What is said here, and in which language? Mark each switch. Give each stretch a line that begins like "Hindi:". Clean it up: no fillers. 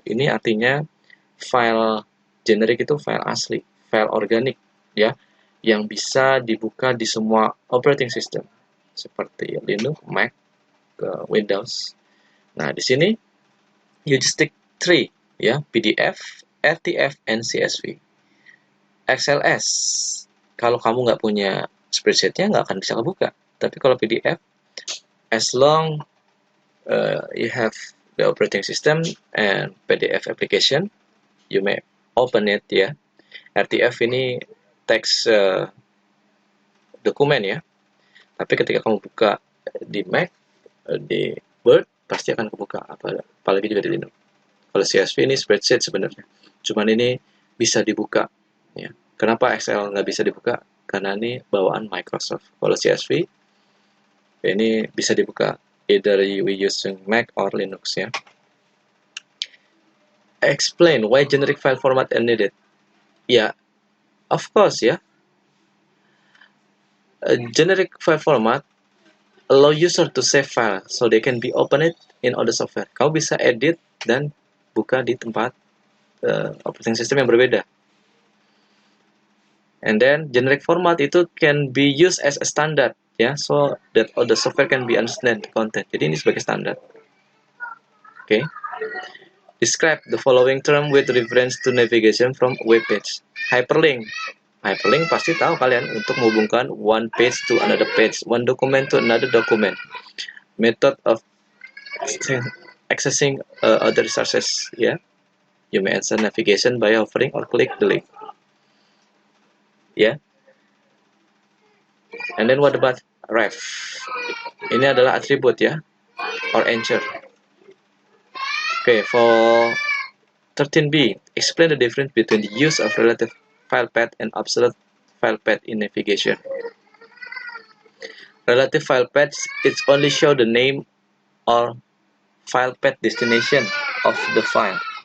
Indonesian: Ini artinya file generic itu file asli, file organik, ya, yang bisa dibuka di semua operating system seperti Linux, Mac, Windows. Nah, di sini
English: you just stick
Indonesian: 3, ya, PDF, RTF, and CSV. XLS, kalau kamu nggak punya spreadsheet-nya nggak akan bisa kebuka. Tapi kalau
English: PDF, as long you have the operating system and PDF application, you may open it, ya.
Indonesian: RTF ini teks dokumen, ya. Tapi ketika kamu buka di Mac, di Word, pasti akan kebuka, apalagi juga di Linux. Kalau CSV ini spreadsheet sebenarnya, cuman ini bisa dibuka, ya. Kenapa Excel nggak bisa dibuka? Karena ini bawaan Microsoft. Kalau CSV ini bisa dibuka
English: either we using Mac or Linux,
Indonesian: ya.
English: Explain why generic file format are needed. Ya, of course, ya. A generic file format allow user to save file so they can be opened in other software.
Indonesian: Kau bisa edit dan buka di tempat operating system yang berbeda.
English: And then generic format itu can be used as a standard, ya, so that all the software can be understand the content.
Indonesian: Jadi ini sebagai standar.
English: Okay. Describe the following term with reference to navigation from web page. Hyperlink. Hyperlink
Indonesian: pasti tahu kalian, untuk menghubungkan
English: one page to another page, one document to another document. Method of accessing other resources, ya. You may answer navigation by hovering or click the link. Ya. And then what about ref?
Indonesian: Ini adalah atribut, ya, or anchor.
English: Okay, for 13b, explain the difference between the use of relative file path and absolute file path in navigation. Relative file path, it only show the name or file path destination of the file.